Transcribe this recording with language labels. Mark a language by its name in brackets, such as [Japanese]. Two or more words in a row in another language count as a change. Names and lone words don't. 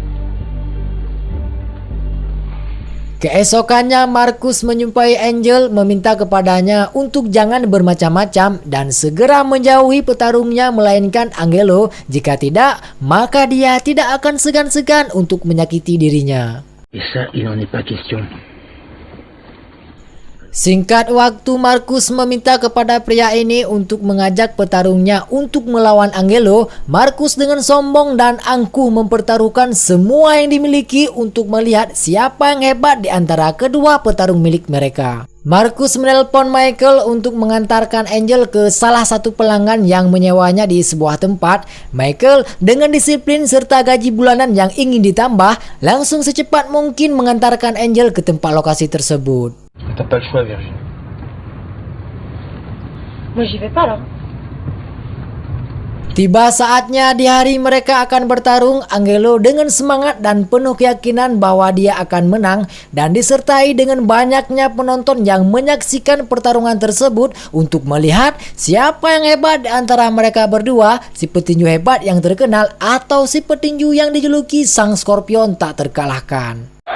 [Indonesian] Keesokannya Marcus menjumpai Angel, meminta kepadanya untuk jangan bermacam-macam dan segera menjauhi petarungnya melainkan Angelo. Jika tidak, maka dia tidak akan segan-segan untuk menyakiti dirinya. [French] Et ça, il n'en est pas question. [Indonesian] Singkat waktu, Marcus meminta kepada pria ini untuk mengajak petarungnya untuk melawan Angelo. Marcus dengan sombong dan angkuh mempertaruhkan semua yang dimiliki untuk melihat siapa yang hebat di antara kedua petarung milik mereka. Marcus menelpon Michael untuk mengantarkan Angel ke salah satu pelanggan yang menyewanya di sebuah tempat. Michael dengan disiplin serta gaji bulanan yang ingin ditambah, langsung secepat mungkin mengantarkan Angel ke tempat lokasi tersebut. [French] T'as pas le choix, Virginie. Moi, j'y vais pas, là. [Indonesian] Tiba saatnya di hari mereka akan bertarung. Angelo dengan semangat dan penuh keyakinan bahwa dia akan menang dan disertai dengan banyaknya penonton yang menyaksikan pertarungan tersebut untuk melihat siapa yang hebat di antara mereka berdua, si petinju hebat yang terkenal atau si petinju yang dijuluki Sang Skorpion tak terkalahkan.